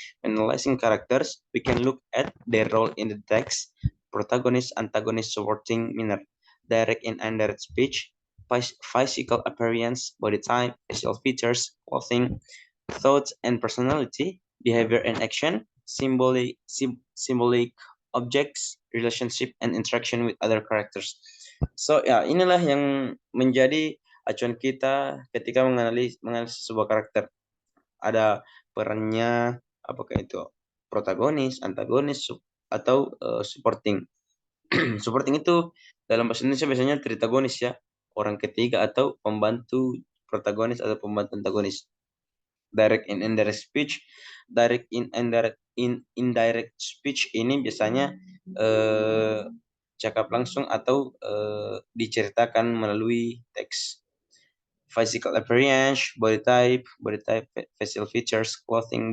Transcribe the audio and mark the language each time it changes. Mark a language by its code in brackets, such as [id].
[en] When analyzing characters, we can look at their role in the text, protagonist, antagonist, supporting manner, direct and indirect speech, physical appearance, body type, facial features, clothing, thoughts and personality, behavior and action, symbolic objects, relationship, and interaction with other characters. [id] So ya inilah yang menjadi acuan kita ketika menganalisis sebuah karakter. Ada perannya, apakah itu protagonis, antagonis, atau supporting. Supporting itu dalam bahasa Indonesia biasanya tritagonis ya, orang ketiga atau pembantu protagonis atau pembantu antagonis. [en] Direct and indirect speech. [id] Indirect speech ini biasanya cakap langsung atau diceritakan melalui teks. [en] Physical appearance, body type, facial features, clothing.